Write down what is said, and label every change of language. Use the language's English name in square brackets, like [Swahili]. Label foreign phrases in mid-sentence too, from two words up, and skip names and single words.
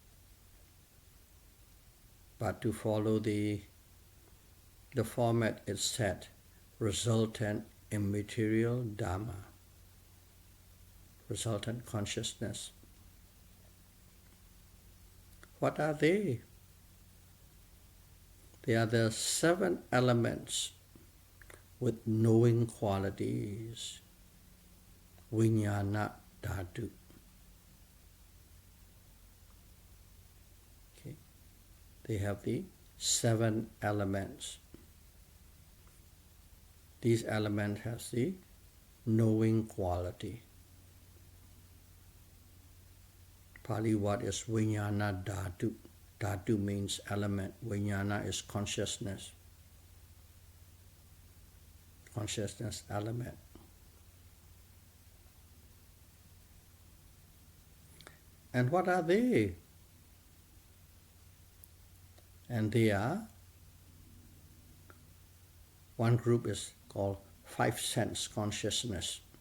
[English] But to follow the format is set, resultant immaterial dharma, resultant consciousness. What are they? They are the 7 elements with knowing qualities, [Pali] vijnana dhatu. [English] Okay. They have the 7 elements. These elements have the knowing quality. Pali word is [Pali] vijnana dhatu. [English] Dhatu means element. Vijnana is consciousness. Consciousness element. And what are they? And they are, one group is called 5 sense consciousness.